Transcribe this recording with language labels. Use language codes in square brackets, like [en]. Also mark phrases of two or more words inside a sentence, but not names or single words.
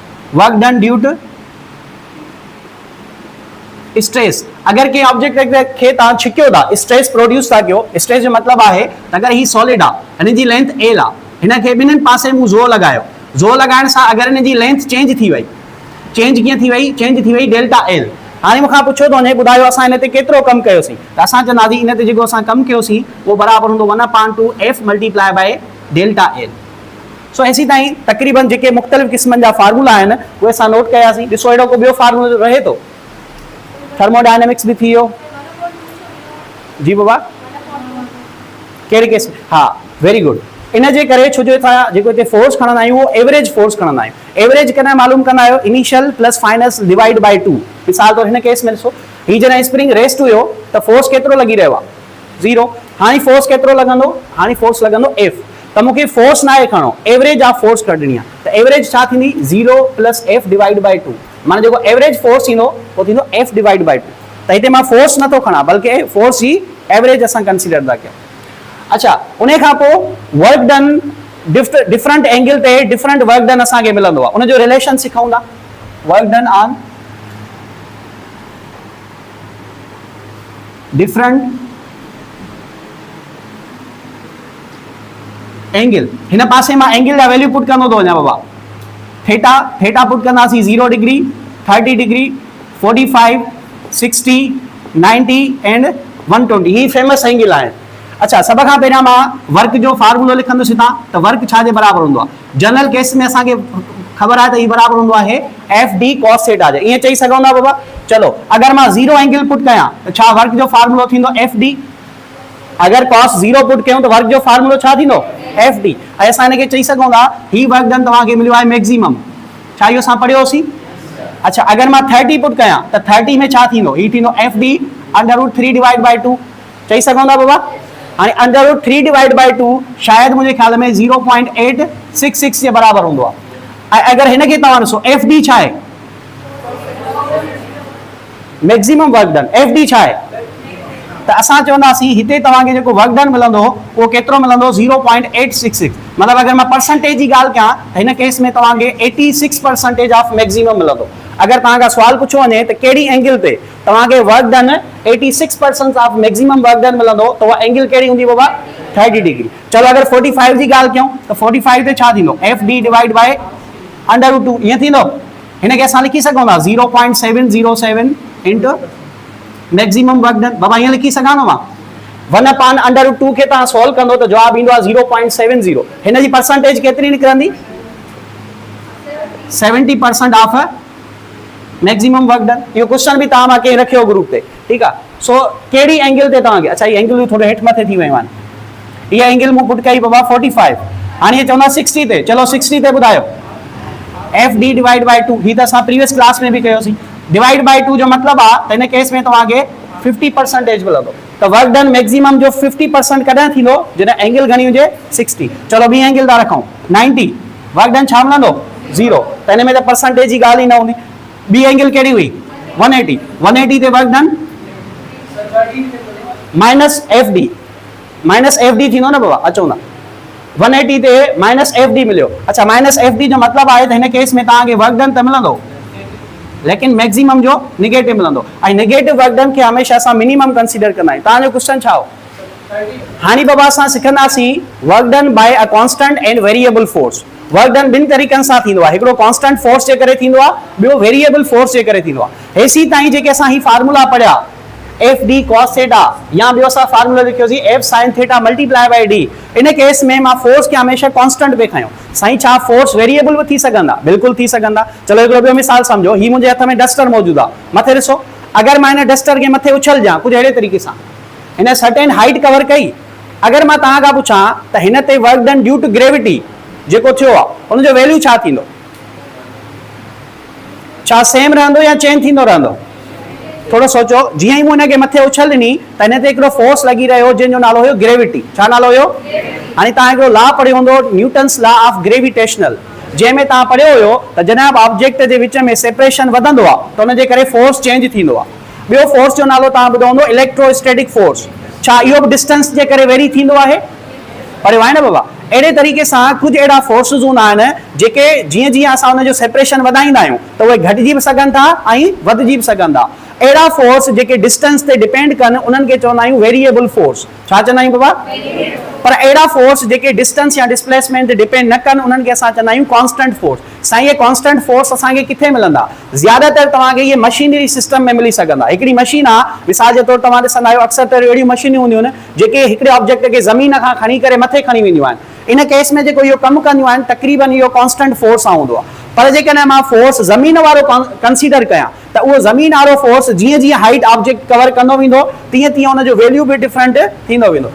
[en] work done due to stress. [sd] अगर कंहिं ऑब्जेक्ट खे तव्हां छिकियो था, [en] stress produce [sd] था कयो, स्ट्रेस जो मतिलबु आहे त अगरि ही सॉलिड आहे, हिन जी [en] length L [sd] आहे, हिन खे ॿिन्हिनि पासे मूं ज़ोर लॻायो, ज़ोर लॻाइण सां अगरि हिन जी [en] length change [sd] थी वई, चेंज कीअं थी वई, चेंज थी वई [en] delta L. [sd] हाणे मूंखां पुछियो थो वञे ॿुधायो असां हिन ते केतिरो कमु कयोसीं, त असां चवंदासीं हिन ते जेको असां कमु कयोसीं उहो बराबरि हूंदो [en] 1/2 F multiply by delta L. [sd] सो ऐसी ताईं तक़रीबन जेके मुख़्तलिफ़ क़िस्मनि जा फार्मूला आहिनि उहे असां नोट कयासीं। ॾिसो अहिड़ो को ॿियो फार्मूलो रहे थो, थर्मोडायनेमिक्स भी थी वियो जी बाबा, कहिड़े केस में, हा [en] very good. [sd] इन जे करे छो जो असां जेको हिते फोर्स खणंदा आहियूं उहो [en] average force [sd] खणंदा आहियूं। एवरेज कॾहिं मालूम कंदा आहियो, [en] initial plus final divide by 2. [sd] मिसाल तौर हिन केस में ॾिसो, ही जॾहिं [en] spring rest [sd] हुयो त फोर्स केतिरो लॻी रहियो आहे, 0। हाणे फोर्स केतिरो लॻंदो, हाणे फोर्स लॻंदो एफ। त मूंखे फोर्स न आहे खणो, [en] average of force [sd] कढणी आहे, त एवरेज छा थींदी, [en] 0 plus F divide by 2. [sd] माना जेको [en] average force [sd] थींदो उहो थींदो [en] F divide by 2. [sd] त हिते मां फोर्स नथो खणा बल्कि फोर्स जी एवरेज असां कंसीडर था कयूं। अच्छा, उन खां पोइ [en] work done different angle [sd] ते [en] different work done [sd] असांखे मिलंदो आहे, उनजो रिलेशन सिखूं था। [en] work done on different angle, [sd] हिन पासे मां एंगल जा [en] value put [sd] कंदो थो वञा बाबा। [en] theta, theta put [sd] कंदासीं [en] 0 degree, 30 degree, 45, 60, 90 and 120. [sd] ही [en] famous angle [sd] आहे। अच्छा, सब खां पहिरियां मां वर्क जो फार्मूलो लिखंदुसि हितां, त वर्क छा जे बराबरि हूंदो आहे। [en] general case [sd] में असांखे ख़बर आहे त ही बराबरि हूंदो आहे [en] F D cos theta [sd] जे। ईअं चई सघूं था बाबा। चलो, अगरि मां [en] 0 angle put [sd] कयां त छा वर्क जो फार्मूलो थींदो [en] F D. [sd] अगरि [en] cos 0 put [sd] कयूं त वर्क जो फार्मूलो छा थींदो [en] F D. [sd] ऐं असां हिनखे चई सघूं था ही [en] work done [sd] तव्हांखे मिलियो आहे मैक्सिमम। छा इहो असां पढ़ियोसीं? अच्छा, अगरि मां 30 पुट कयां त 30 में छा थींदो, ही थींदो [en] F D √3 divide by 2. [sd] चई सघूं था बाबा। हाणे [en] √3 divide by 2 [sd] शायदि मुंहिंजे ख्याल में 0.866 जे बराबरि हूंदो आहे। ऐं अगरि हिनखे तव्हां ॾिसो, [en] F D [sd] छा आहे, [en] maximum work done. F D [sd] छा आहे, त असां चवंदासीं हिते तव्हांखे जेको [en] work done [sd] मिलंदो उहो केतिरो मिलंदो, 0.866। मतिलबु अगरि मां परसेंटेज जी ॻाल्हि कयां त हिन केस में तव्हांखे [en] 86% of maximum [sd] मिलंदो। अगरि तव्हांखां सुवाल पुछो वञे त कहिड़ी एंगल ते तव्हांखे [en] work done 86% of maximum work done [sd] मिलंदो, त उहा एंगल कहिड़ी हूंदी बाबा, 30 डिग्री। चलो, अगरि 45 जी ॻाल्हि कयूं त 45 ते छा थींदो, [en] F D divide by √2. [sd] ईअं थींदो। हिनखे असां लिखी सघूं था [en] 0.707 into maximum work done. [sd] बाबा ईअं लिखी सघां थो मां, 1/√2 खे तव्हां सॉल्व कंदो त जवाबु ईंदो आहे 0.70। हिन जी परसेंटेज केतिरी निकिरंदी, [en] 70% of maximum work done. [sd] इहो क्वेश्चन बि तव्हां मां कंहिं रखियो ग्रुप ते, ठीकु आहे। सो कहिड़ी एंगल ते तव्हांखे, अच्छा ही एंगल थोरो हेठि मथे थी वियूं आहिनि। इहा एंगल मूं पुट कई बाबा 45। हाणे इहे चवंदा 60 ते। चलो 60 ते ॿुधायो, [en] F D divide by 2. [sd] ही त असां [en] previous class [sd] में बि कयोसीं। [en] divide by 2 [sd] जो मतिलबु आहे त हिन केस में तव्हांखे 50% मिलंदो। त [en] work done maximum [sd] जो 50% कॾहिं थींदो, जॾहिं एंगल घणी हुजे 60। चलो ॿी एंगल था रखूं 90। [en] work done [sd] छा मिलंदो, 0। त हिन में त परसेंटेज जी ॻाल्हि ई न हूंदी। ॿी एंगल कहिड़ी हुई, 180। 180 ते [en] work done minus F D, minus F D [sd] थींदो न बाबा, अचो ना। 180 ते [en] minus F D [sd] मिलियो। अच्छा, [en] minus F D [sd] जो मतिलबु आहे त हिन केस में तव्हांखे [en] work done [sd] त मिलंदो, लेकिन मैक्सिमम जो निगेटिव मिलंदो। ऐं [en] negative work done [sd] खे हमेशह असां [en] minimum consider [sd] कंदा आहियूं। तव्हांजो क्वेश्चन छा हो? हाणे बाबा असां सिखंदासीं [en] work done by a constant and variable force. work done [sd] ॿिनि तरीक़नि सां थींदो आहे, हिकिड़ो [en] constant force [sd] जे करे थींदो आहे, ॿियो [en] variable force [sd] जे करे थींदो आहे। हेसी ताईं जेके असां ही फार्मूला पढ़िया, [en] F D cos theta, [sd] या ॿियो असां फार्मूला लिखियोसीं [en] F sin theta multiply by D. [sd] इन केस में मां फोर्स खे हमेशह कांस्टेंट पे खयो। साईं छा [en] force variable [sd] भी थी सघंदा? बिल्कुलु थी सघंदा। चलो हिकिड़ो ॿियो मिसाल सम्झो। ही मुंहिंजे हथ में डस्टर मौजूदु आहे, मथे ॾिसो। अगरि मां हिन डस्टर खे मथे उछलजां कुझु अहिड़े तरीक़े सां, हिन [en] certain height cover [sd] कई, अगरि मां तव्हां खां पुछां त हिन ते [en] work done due to gravity [sd] जेको थियो आहे हुनजो वैल्यू छा थींदो? छा सेम रहंदो या चेंज थींदो रहंदो? थोरो सोचो। जीअं ई मूं हिनखे मथे उछल ॾिनी त हिन ते हिकिड़ो फोर्स लॻी रहियो जंहिंजो नालो हुयो ग्रेविटी। छा नालो हुयो? हाणे तव्हां हिकिड़ो लॉ पढ़ियो हूंदो, [en] Newton's law of gravitational, [sd] जंहिंमें तव्हां पढ़ियो हुयो त जनाब ऑब्जेक्ट जे विच में सेपरेशन वधंदो आहे त हुनजे करे [en] force change [sd] थींदो आहे। ॿियो फोर्स जो नालो तव्हां ॿुधो हूंदो [en] electrostatic force. [sd] छा इहो बि डिस्टेंस जे करे वेरी थींदो आहे? पढ़ियो आहे न बाबा। अहिड़े तरीक़े सां कुझु अहिड़ा फोर्सिस हूंदा आहिनि जेके जीअं जीअं असां हुनजो सेपरेशन वधाईंदा आहियूं त उहे घटिजी बि सघनि था ऐं वधिजी बि सघनि था। अहिड़ा फोर्स जेके डिस्टेंस ते डिपेंड कनि उन्हनि खे चवंदा आहियूं [en] variable force. [sd] छा चवंदा आहियूं बाबा? पर अहिड़ा फोर्स जेके डिस्टेंस या डिस्प्लेसमेंट ते डिपेंड न कनि उन्हनि खे असां चवंदा आहियूं [en] constant force. [sd] साईं ये [en] constant force [sd] असांखे किथे मिलंदा? ज़्यादातर तव्हांखे इहे [en] machinery system [sd] में मिली सघंदा। हिकिड़ी मशीन आहे, मिसाल जे तौर तव्हां ॾिसंदा आहियो अक्सर त अहिड़ियूं मशीनियूं हूंदियूं आहिनि जेके हिकिड़े ऑब्जेक्ट खे ज़मीन खां खणी करे मथे खणी वेंदियूं आहिनि। इन केस में जेको इहो कमु कंदियूं आहिनि तक़रीबन इहो [en] constant force [sd] सां हूंदो आहे। पर जेकॾहिं मां फोर्स ज़मीन वारो कंसीडर कयां त उहो ज़मीन वारो फोर्स जीअं जीअं [en] height object cover [sd] कंदो वेंदो तीअं तीअं हुनजो वैल्यू बि डिफरेंट थींदो वेंदो।